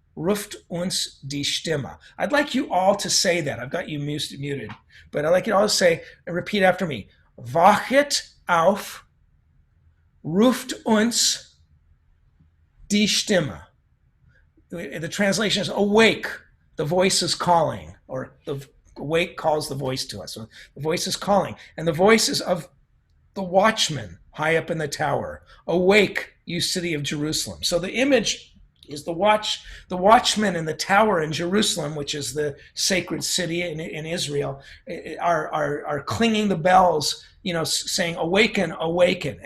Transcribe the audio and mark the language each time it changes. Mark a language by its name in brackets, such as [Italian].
[German] ruft uns die Stimme. [English] I'd like you all to say that. I've got you muted, but I'd like you all to say and repeat after me. [German] Wachet auf, ruft uns die Stimme. [English] The translation is awake, the voice is calling, or the awake calls the voice to us. So the voice is calling, and the voice is of the watchman high up in the tower. Awake, you city of Jerusalem. So the image is the watchmen in the tower in Jerusalem, which is the sacred city in Israel, are clinging the bells, saying, awaken, awaken.